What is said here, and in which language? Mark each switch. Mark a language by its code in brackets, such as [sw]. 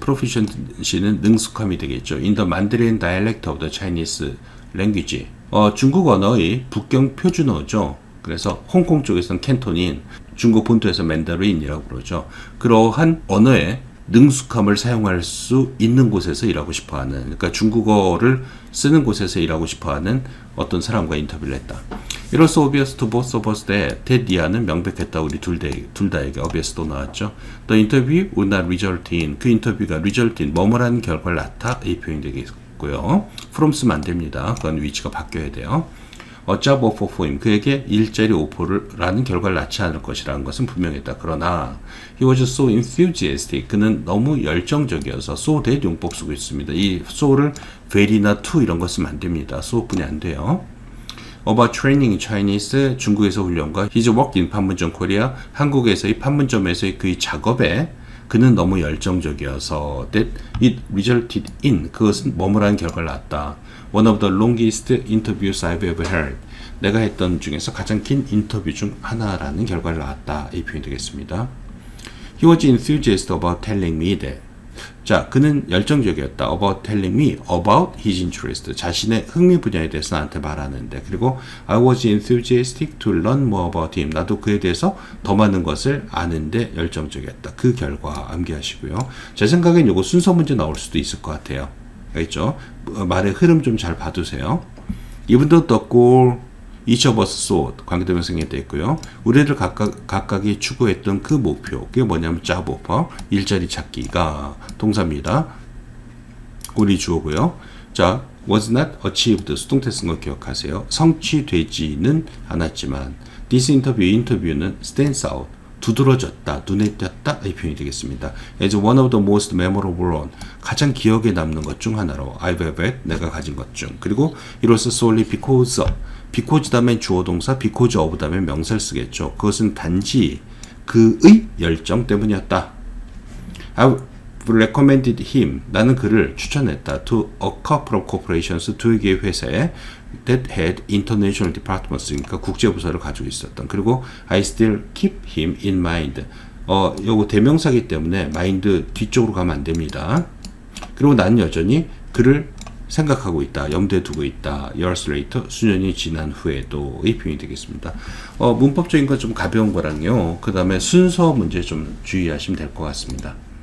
[ko] proficiency는 능숙함이 되겠죠. [en] In the Mandarin dialect of the Chinese language. [ko] 중국 언어의 북경 표준어죠. 그래서 홍콩 쪽에서는 캔토닌, 중국 본토에서 맨다린이라고 그러죠. 그러한 언어의 능숙함을 사용할 수 있는 곳에서 일하고 싶어하는, 그러니까 중국어를 쓰는 곳에서 일하고 싶어하는 어떤 사람과 인터뷰를 했다. [en] It was obvious to both of us that [ko] 이하는 명백했다. 우리 둘 다에게 obvious도 나왔죠. [en] The interview would not result in, [ko] 그 인터뷰가 [en] result in, [ko] 뭐뭐라는 결과를 낳다, 이 표현이 되겠고요. from 쓰면 안 됩니다. 그건 위치가 바뀌어야 돼요. [en] A job offer for him, [ko] 그에게 일자리 오퍼라는 결과를 낳지 않을 것이라는 것은 분명했다. 그러나 [en] he was so enthusiastic, [ko] 그는 너무 열정적이어서 [en] so that [ko] 용법 쓰고 있습니다. 이 so를 very나 to 이런 거 쓰면 안 됩니다. so뿐이 안 돼요. [en] About training in Chinese, [ko] 중국에서 훈련과 [en] his work in 판문점 Korea, [ko] 한국에서의 판문점에서의 그의 작업에 그는 너무 열정적이어서 [en] that it resulted in, [ko] 그것은 뭐뭐라는 결과를 낳았다. [en] One of the longest interviews I've ever held, [ko] 내가 했던 중에서 가장 긴 인터뷰 중 하나라는 결과를 낳았다. 이 표현이 되겠습니다. [en] He was enthusiastic about telling me that, [ko] 자, 그는 열정적이었다. [en] about telling me about his interest, [ko] 자신의 흥미 분야에 대해서 나한테 말하는데, 그리고 [en] I was enthusiastic to learn more about him, [ko] 나도 그에 대해서 더 많은 것을 아는데 열정적이었다. 그 결과 암기하시고요. 제 생각엔 이거 순서 문제 나올 수도 있을 것 같아요. 알겠죠? 말의 흐름 좀 잘 봐두세요. [en] Even though the goal each of us sought [ko] 관계대명사에 되어 있고요. 우리들 각각이 추구했던 그 목표, 그게 뭐냐면 job offer, 일자리 찾기가 동사입니다. 우리 주어고요. 자, [en] was not achieved [ko] 수동태 쓴 거 기억하세요. 성취되지는 않았지만 this 인터뷰는 [en] stands out [ko] 두드러졌다, 눈에 띄었다 이 표현이 되겠습니다. [en] as one of the most memorable one [ko] 가장 기억에 남는 것 중 하나로 [en] I've ever [ko] 내가 가진 것 중. 그리고 이로써 solely because 다음에 주어 동사 because of 다음에 명사를 쓰겠죠. 그것은 단지 그의 열정 때문이었다. [en] I've recommended him [ko] 나는 그를 추천했다 [en] to a couple of corporations [ko] 두 개의 회사에 [en] that had international departments [ko] 그러니까 국제부서를 가지고 있었던. 그리고 [en] I still keep him in mind [ko] 요거 대명사기 때문에 mind 뒤쪽으로 가면 안 됩니다. 그리고 나는 여전히 그를 생각하고 있다, 염두에 두고 있다. [en] years later [ko] 수년이 지난 후에도 이 표현이 되겠습니다. 문법적인 건 좀 가벼운 거랑요. 그 다음에 순서 문제 좀 주의하시면 될 것 같습니다.